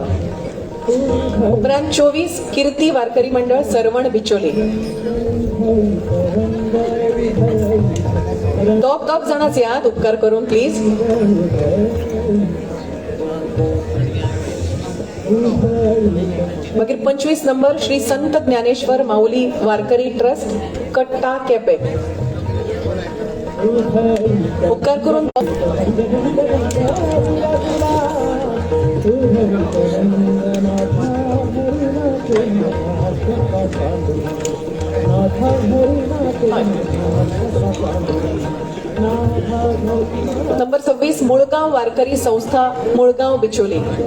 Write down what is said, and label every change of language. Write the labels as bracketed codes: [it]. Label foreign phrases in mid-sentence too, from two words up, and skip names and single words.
[kok] उपरांत 24 कीर्ती वारकरी मंडळ सरवण बिचोली. दोग जणांच याद उपकार करून प्लीज. मागीर 25 नंबर श्री संत ज्ञानेश्वर माऊली वारकरी ट्रस्ट कट्टा केपें. उपकार करून नंबर 26 मुळगाव वारकरी संस्था मुळगाव बिचोली.